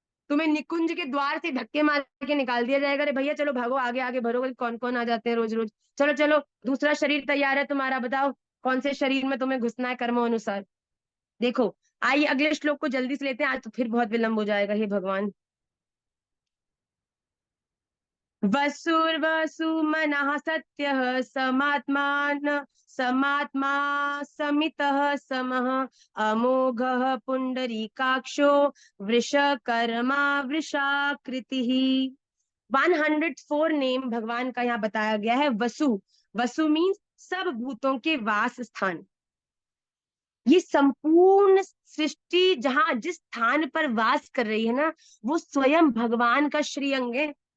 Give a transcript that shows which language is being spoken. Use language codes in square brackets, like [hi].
[hi] तुम्हें निकुंज के द्वार से धक्के मार के निकाल दिया जाएगा, अरे भैया चलो भागो आगे आगे भरो, कौन कौन आ जाते हैं रोज रोज, चलो चलो दूसरा शरीर तैयार है तुम्हारा, बताओ कौन से शरीर में तुम्हें घुसना है कर्मों अनुसार। देखो, आइए अगले श्लोक को जल्दी से लेते हैं, आज तो फिर बहुत विलंब हो जाएगा, हे भगवान। [sa] वसुर्वसुमनः सत्यः समात्मान समात्मा समितः समः अमोघः पुंडरीकाक्षो वृषकर्मा वृषाकृतिः। [hi] 104 नेम भगवान का यहाँ बताया गया है। वसु, वसु मीन्स सब भूतों के वास स्थान। ये संपूर्ण सृष्टि जहां जिस स्थान पर वास कर रही है ना, वो स्वयं भगवान का श्री अंग है।